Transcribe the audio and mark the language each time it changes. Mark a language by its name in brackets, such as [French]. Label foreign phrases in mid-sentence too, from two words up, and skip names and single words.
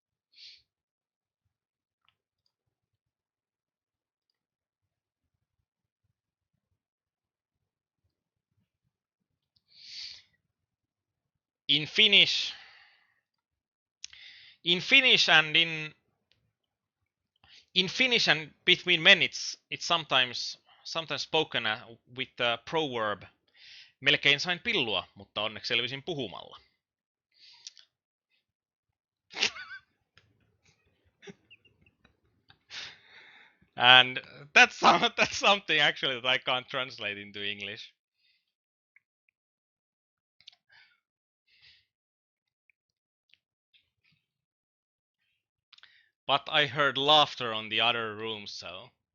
[English] In Finnish, in Finnish and in Finnish and between men, it's sometimes spoken with the proverb [Finnish] melkein sain pillua, mutta onneksi selvisin puhumalla. [English] And that's something actually that I can't translate into English. But I heard laughter on the other room, so.